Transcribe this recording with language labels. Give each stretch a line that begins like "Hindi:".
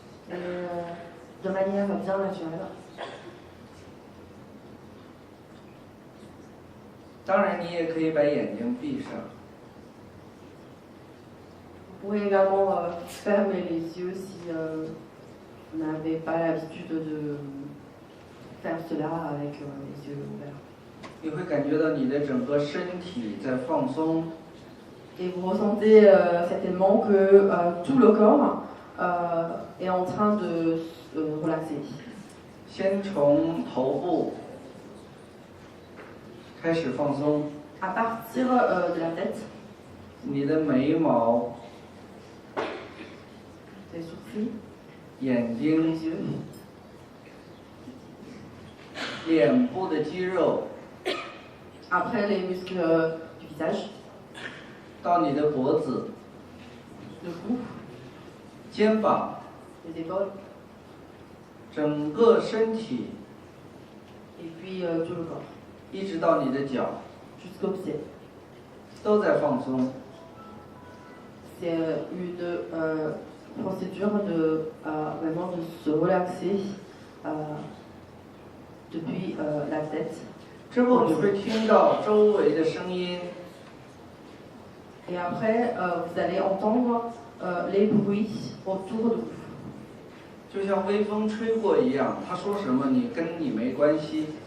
French: Et, de manière bien naturelle.
Chinese: 当然你也可以把眼睛闭上。
French: Vous pouvez également fermer les yeux si vous n'avez pas l'habitude de faire cela avec les yeux ouverts.
Chinese: 你会感觉到你的整个身体在放松，
French: Et vous ressentez certainement que tout le corps est en train de se relaxer.
Chinese: 先从头部开始放松，
French: À partir de la tête,
Chinese: 你的眉毛、
French: les sourcils,
Chinese: 眼
French: les
Chinese: 睛、
French: yeux,
Chinese: 脸部的肌肉，
French: après les muscles du visage,
Chinese: 到你的脖子、
French: le cou,
Chinese: 肩膀，
French: les épaules,
Chinese: 整个身体，
French: et puis tout le corps,
Chinese: 一直到你的脚，
French: jusqu'aux pieds.
Chinese: 都在放松。
French: C'est une procédure de vraiment de se relaxer depuis la tête.
Chinese: 之后你会听到周围的声音，
French: Et après, vous allez entendre les bruits autour de vous.
Chinese: 就像微风吹过一样，他说什么你跟你没关系。